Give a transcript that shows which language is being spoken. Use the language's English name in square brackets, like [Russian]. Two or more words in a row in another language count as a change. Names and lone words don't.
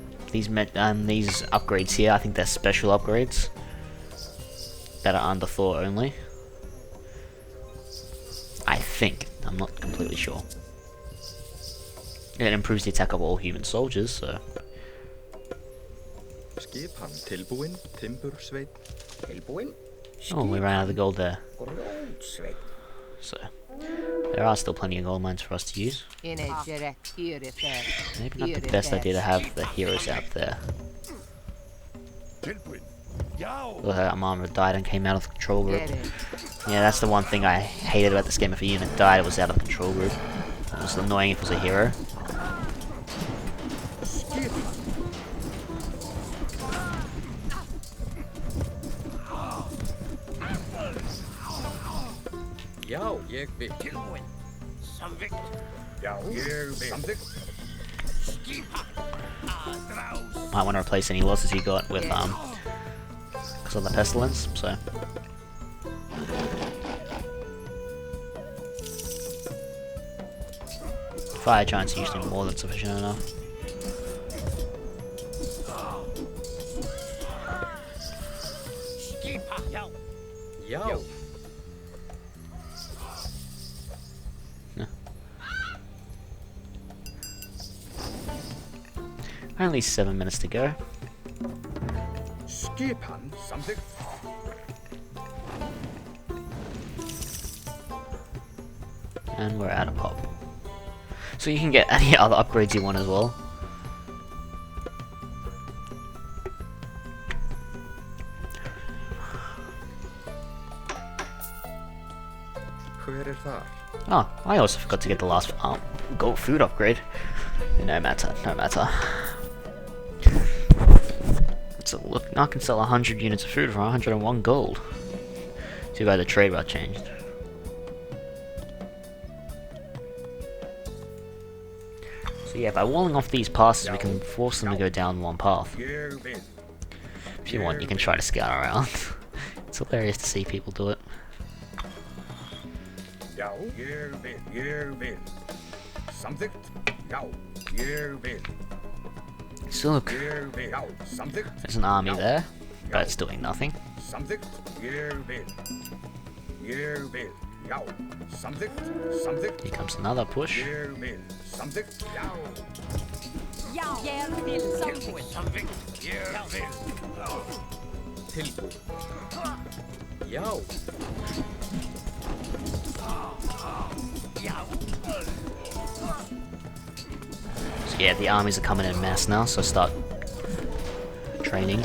[English] these upgrades here, I think they're special upgrades that are under Thor only. I think. I'm not completely sure. It improves the attack of all human soldiers, so... [Icelandic] Skipan tilbúin, timbursveit. Tilbúin. [English] Oh, we ran out of the gold there. [Icelandic] Grótsveit. [English] So, there are still plenty of gold mines for us to use. Maybe not the best idea to have the heroes out there. Look at that armor died and came out of the control group. Yeah, that's the one thing I hated about this game. If a unit died, it was out of the control group. It was annoying if it was a hero. [Icelandic] Já, ég vil. Tilbúin. Samvikt. Já, ég vil. Samþykkt. Skipa. Draus. [English] Might want to replace any losses he got with because of the pestilence. So. Fire giants are usually more than sufficient enough. [Icelandic] Skipa. Já. Já. [English] Only 7 minutes to go. [Icelandic] Skipan samþykkt. [English] And we're out of pop. So you can get any other upgrades you want as well. [Icelandic] Hver þar? [English] Oh, I also forgot to get the last gold food upgrade. No matter, no matter. So look, now I can sell 100 units of food for 101 gold. Too bad the trade route changed. So yeah, by walling off these passes, we can force them to go down one path. If you want, you can try to scout around. It's hilarious to see people do it. [Icelandic] Já, ég vil. Samþykkt. Já, ég vil. [English] So look, [Icelandic] Ég vil. Já, samþykkt. [English] there's an army there, but it's doing nothing. [Icelandic] Samþykkt. Ég vil. Ég vil. Já, samþykkt. Samþykkt. [English] Here comes another push. [Icelandic] Ég vil. Samþykkt. Já. Já. Ég vil Tilbúin. Samvikt. Ég vil. Tilbúin. Já. [English] So yeah, the armies are coming in mass now, so start training.